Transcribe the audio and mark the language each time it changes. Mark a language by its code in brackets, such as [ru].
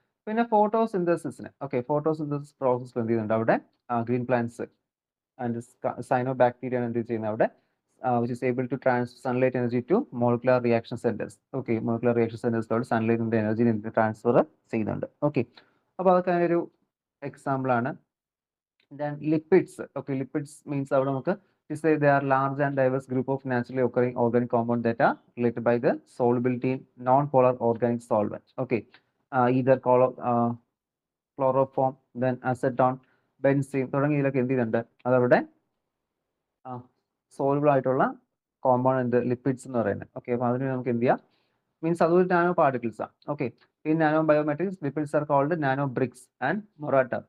[ml] പിന്നെ ഫോട്ടോസിന്തസിന് photosynthesis process എന്ത് ചെയ്യുന്നുണ്ട് അവിടെ, ഗ്രീൻ പ്ലാന്റ്സ് ആൻഡ് സൈനോ ബാക്ടീരിയ എന്ത് ചെയ്യുന്നത് അവിടെ, [en] which is able to transfer sunlight energy to molecular reaction centers. [ml] Okay, [en] molecular reaction centers [ml] സൺലൈറ്റിന്റെ energy transfer ചെയ്യുന്നുണ്ട്. ഓക്കെ, അപ്പോൾ അതൊക്കെ ഒരു എക്സാമ്പിൾ ആണ്. [en] Then lipids. Okay, [ml] lipids means അവിടെ നമുക്ക് [en] say they are large and diverse group of naturally occurring organic compounds that are related by the solubility in non-polar organic solvents. Okay, either [ml] chloroform, then acetone, benzene തുടങ്ങിയതിലൊക്കെ എന്ത് ചെയ്യുന്നുണ്ട്, അതവിടെ soluble ആയിട്ടുള്ള compound lipids എന്ന് പറയുന്നത്. Okay, അപ്പോൾ അതിന് നമുക്ക് എന്ത് ചെയ്യാം, മീൻസ് അതൊരു നാനോ പാർട്ടിക്കിൾസ് ആണ്. ഓക്കെ, ഈ nano biometrics lipids are called nano BRICS and മൊറാട്ടർ.